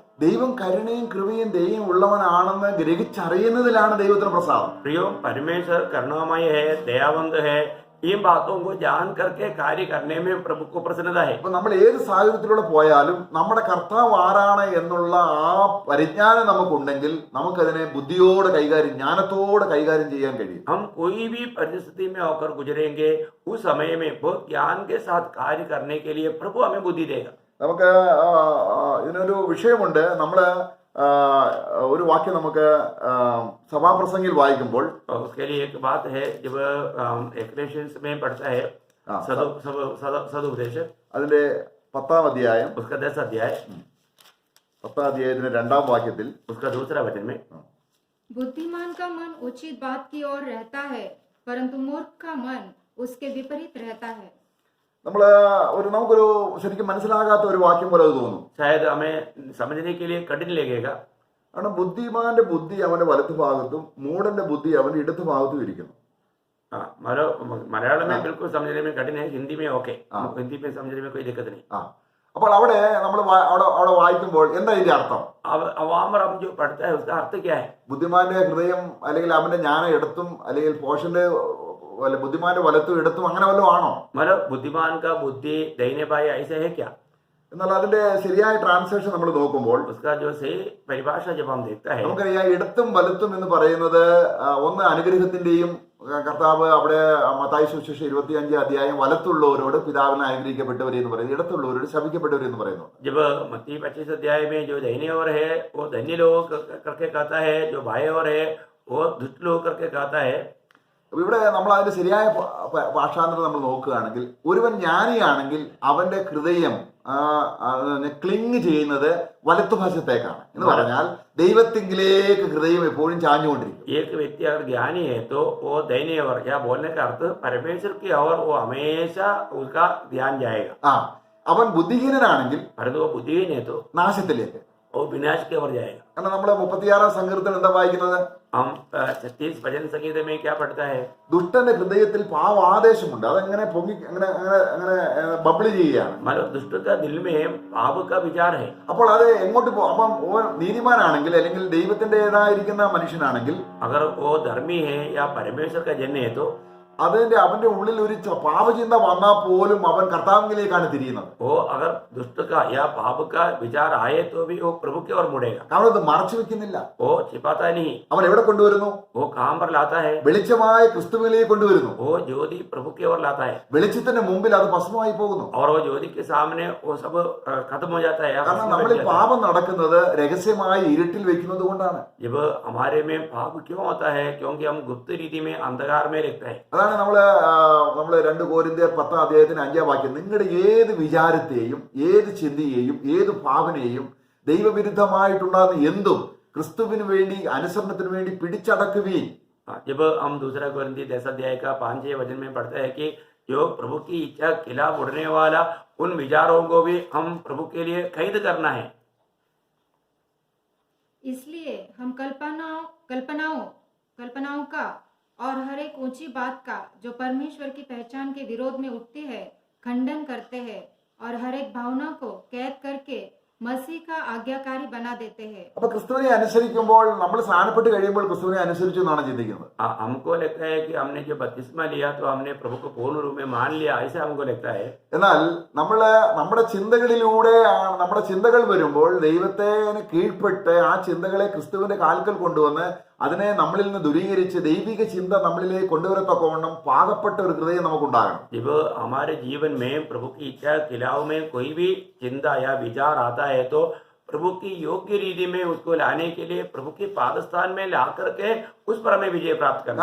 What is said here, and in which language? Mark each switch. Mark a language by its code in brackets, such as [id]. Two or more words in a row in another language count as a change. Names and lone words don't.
[ml] ദൈവം കരുണയും കൃപയും ദയയും ഉള്ളവനാണെന്ന് ഗ്രഹിച്ചറിയുന്നതിലാണ് ദൈവത്തിന് പ്രസാദം. [hi] प्रियो, परमेश्वर करुणामय है, दयावंत है. इन बातों को जान करके कार्य करने में प्रभु को प्रसन्नता है. [ml] അപ്പൊ നമ്മൾ ഏത് സാഹചര്യത്തിലൂടെ പോയാലും നമ്മുടെ കർത്താവ് ആരാണ് എന്നുള്ള ആ പരിജ്ഞാനം നമുക്കുണ്ടെങ്കിൽ നമുക്കതിനെ ബുദ്ധിയോടെ കൈകാര്യം, ജ്ഞാനത്തോടെ കൈകാര്യം ചെയ്യാൻ കഴിയും. [hi] हम कोई भी परिस्थिति में होकर गुजरेंगे, उस समय में बहुत ज्ञान के साथ कार्य करने के लिए प्रभु हमें बुद्धि देगा. [ml] നമുക്ക് ഇതിനൊരു വിഷയമുണ്ട്. നമ്മള് ഒരു വാക്യം നമുക്ക് സഭാപ്രസംഗിൽ വായിക്കുമ്പോൾ [hi] उसके लिए एक बात है, जब एक्लेशियंस में पढ़ता है सदुपदेश, [ml] അതിന്റെ 10-ാം അധ്യായം, [hi] उसका 10 अध्याय, [ml] 10-ാം അധ്യായത്തിന്റെ 2-ാം വാക്യത്തിൽ [hi] उसका दूसरा वचन में, बुद्धिमान का मन उचित बात की ओर रहता है, परंतु मूर्ख का मन उसके विपरीत रहता है. [ml] നമുക്കൊരു ശരിക്കും മനസ്സിലാകാത്ത ഒരു വാക്യം പോലെ അത് തോന്നും. [hi] शायद हमें समझने के लिए कठिन लगेगा. [ml] കാരണം ബുദ്ധിമാന്റെ ബുദ്ധി അവന്റെ വലത്തു ഭാഗത്തും മൂഢന്റെ ബുദ്ധി അവന്റെ ഇടതു ഭാഗത്തും ഇരിക്കുന്നു. [hi] മലയാളം में बिल्कुल समझने में कठिन है, हिंदी में ओके, हिंदी में समझने में कोई दिक्कत नहीं. [ml] അപ്പോൾ അവിടെ നമ്മൾ അവിടെ വായിക്കുമ്പോൾ എന്താ ഇതിന്റെ അർത്ഥം? [hi] अवामर जो पढ़ता है उसका अर्थ क्या है? [ml] ബുദ്ധിമാന്റെ ഹൃദയം അല്ലെങ്കിൽ അവന്റെ ജ്ഞാനം ഇടത്തും അല്ലെങ്കിൽ പോഷന്റെ ബുദ്ധിമാന്റെ വലത്തും ഇടത്തും അങ്ങനെ വല്ലതും ആണോ? [hi] मतलब बुद्धिमान का बुद्धि दाहिने बाएं ऐसे है क्या? [ml] എന്നാൽ അതിന്റെ ശരിയായ ട്രാൻസ്ലേഷൻ നമ്മൾ നോക്കുമ്പോൾ [hi] उसका जो सही परिभाषा जब हम देखता है, [ml] നമുക്കറിയാം ഇടത്തും വലത്തും എന്ന് പറയുന്നത് ഒന്ന് അനുഗ്രഹത്തിന്റെയും, കർത്താവ് അവിടെ മത്തായി സുവിശേഷം 25 അധ്യായം വലത്തുള്ളവരോട് പിതാവിനെ അനുഗ്രഹിക്കപ്പെട്ടവരെ എന്ന് പറയുന്നത്, ഇടത്തുള്ളവരോട് ശപിക്കപ്പെട്ടവരെ എന്ന് പറയുന്നു. [hi] जब मत्ती 25 अध्याय में जो दाहिने ओर है वो धन्य लोग करके कहता है, जो बाएं ओर है वो दुष्ट लोग करके कहता है। [ml] അപ്പൊ ഇവിടെ നമ്മൾ അതിന്റെ ശരിയായ ഭാഷാന്തരം നമ്മൾ നോക്കുകയാണെങ്കിൽ, ഒരുവൻ ജ്ഞാനിയാണെങ്കിൽ അവന്റെ ഹൃദയം ക്ലിങ് ചെയ്യുന്നത് വലത്തുഭാഷത്തേക്കാണ്. എന്ന് പറഞ്ഞാൽ ദൈവത്തിങ്കിലേക്ക് ഹൃദയം എപ്പോഴും ചാഞ്ഞുകൊണ്ടിരിക്കും. [hi] एक व्यक्ति अगर ज्ञानी है तो वो दयनीय वर्ग, या बोलने का अर्थ परमेश्वर की ओर वो हमेशा उसका ध्यान जाएगा। [ml] അവൻ ബുദ്ധിഹീനനാണെങ്കിൽ [hi] परंतु वो बुद्धिहीन है तो [ml] നാശത്തിലേക്ക്. [hi] वो विनाश की ओर जाएगा। [ml] കാരണം നമ്മള് 36 സങ്കീർത്തനം എന്താ വായിക്കുന്നത്? [hi] हम 36 भजन संगीत में क्या पढ़ता है? [ml] ദുഷ്ടന്റെ ഹൃദയത്തിൽ പാവാദേശമുണ്ട്. അതെങ്ങനെ പൊങ്ങി അങ്ങനെ അങ്ങനെ അങ്ങനെ ബബിള് ചെയ്യുകയാണ്. [hi] मतलब दुष्ट का दिल में पाप का विचार है। [ml] അപ്പോൾ അത് എങ്ങോട്ട് പോകും? അപ്പം ഓ നീതിമാനാണെങ്കിൽ അല്ലെങ്കിൽ ദൈവത്തിൻ്റെതായിരിക്കുന്ന മനുഷ്യനാണെങ്കിൽ, [hi] अगर वो धर्मी है या परमेश्वर का जन है तो [ml] അവന്റെ ഉള്ളിൽ ഒരു പാപചിന്ത വന്നാൽ പോലും അവൻ കർത്താവിലേക്കാണ് തിരിയുന്നത്. [hi] वो अगर दुष्ट का या पाप का विचार आए तो भी वो प्रभु की ओर मुड़ेगा। [ml] കാരണം അത് മറച്ചു വെക്കുന്നില്ല. [hi] वो छिपाता नहीं। [ml] അവൻ എവിടെ കൊണ്ടുവരുന്നു? [hi] वो काम पर लाता है। [ml] വെളിച്ചമായ ക്രിസ്തുവിലേക്ക് കൊണ്ടുവരുന്നു. [hi] वो ज्योति प्रभु की ओर लाता है [ml] വെളിച്ചത്തിന്റെ മുമ്പിൽ അത് ഭസ്മമായി പോകുന്നു. [hi] और वो ज्योति के सामने वो सब खत्म हो जाता है। [ml] കാരണം നമ്മൾ ഈ പാപം നടക്കുന്നത് രഹസ്യമായി ഇരുട്ടിൽ വെക്കുന്നത് കൊണ്ടാണ്. [hi] जब हमारे में पाप क्यों होता है? क्योंकि हम गुप्त रीति में अंधकार में रहते हैं। [ml] അതാണ് നമ്മള് 2 കൊരിന്ത്യർ 10 അധ്യായത്തിന് 5 വാക്യം, നിങ്ങളുടെ ഏത് വിചാരത്തെയും ഏത് ചിന്തയെയും ഏത് ഭാവനയെയും ദൈവവിരുദ്ധമായിട്ടുണ്ടാകുന്ന എന്തും ക്രിസ്തുവിന് വേണ്ടി അനുസരണത്തിന് വേണ്ടി പിടിച്ചടക്കുവീൻ. [hi] जब हम 2 कोरिन्थी 10 अध्याय का 5 वचन में पढ़ते हैं कि जो प्रभु की इच्छा खिलाफ उड़ने वाला उन विचारों को भी हम प्रभु के लिए कैद करना है। इसलिए हम कल्पनाओं का और हर एक ऊंची बात का जो परमेश्वर की पहचान के विरोध में उठती है खंडन करते हैं और हर एक भावना को कैद करके मसीह का आज्ञाकारी बना देते हैं। [ml] അപ്പൊ ക്രിസ്തുവിനെ അനുസരിക്കുമ്പോൾ നമ്മൾ സ്ഥാനപ്പെട്ട് കഴിയുമ്പോൾ ക്രിസ്തുവിനെ അനുസരിച്ചു എന്നാണ് ചിന്തിക്കുന്നത്. [hi] हमको लगता है कि हमने जो बपतिस्मा लिया तो हमने प्रभु को पूर्ण रूप में मान लिया, ऐसा हमको लगता है। [ml] എന്നാൽ നമ്മുടെ ചിന്തകളിലൂടെ നമ്മുടെ ചിന്തകൾ വരുമ്പോൾ ദൈവത്തെ കീഴ്പ്പെട്ട് ആ ചിന്തകളെ ക്രിസ്തുവിന്റെ കാൽക്കൽ കൊണ്ടുവന്ന് അതിനെ നമ്മളിൽ നിന്ന് ദൂരീകരിച്ച് ദൈവിക ചിന്ത നമ്മളിലേക്ക് കൊണ്ടുവരത്തക്കവണ്ണം പാകപ്പെട്ട ഒരു ഹൃദയം നമുക്കുണ്ടാകണം. [hi] जब हमारे जीवन में प्रभु की इच्छा के खिलाफ में कोई भी चिंता या विचार आता है तो प्रभु की योग्य रीति में उसको लाने के लिए प्रभु के पादस्थान में ला करके उस पर हमें विजय प्राप्त करना।